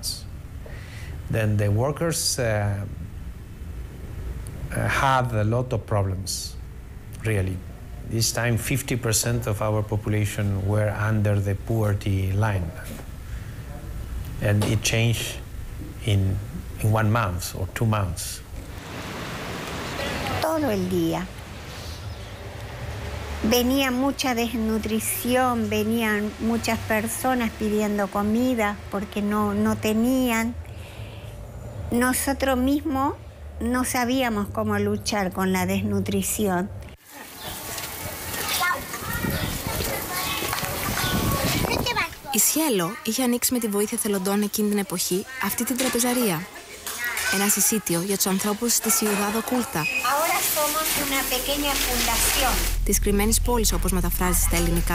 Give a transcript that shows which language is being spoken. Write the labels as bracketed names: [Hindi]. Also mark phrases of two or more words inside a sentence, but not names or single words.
[English] Then the workers had a lot of problems, really. This time 50% of our population were under the poverty line. And it changed in 1 month or 2 months. [Spanish] Todo el día. Venía mucha desnutrición, venían muchas personas pidiendo comida porque no tenían. Nosotros mismos no sabíamos cómo luchar con la desnutrición. [Greek] Η Σιέλο είχε ανοίξει με τη βοήθεια θελοντών εκείνη την εποχή αυτή την τραπεζαρία. Ένα συσίτιο για τους ανθρώπους της Ciudad Oculta, της κρυμμένης πόλης όπως μεταφράζει στα ελληνικά.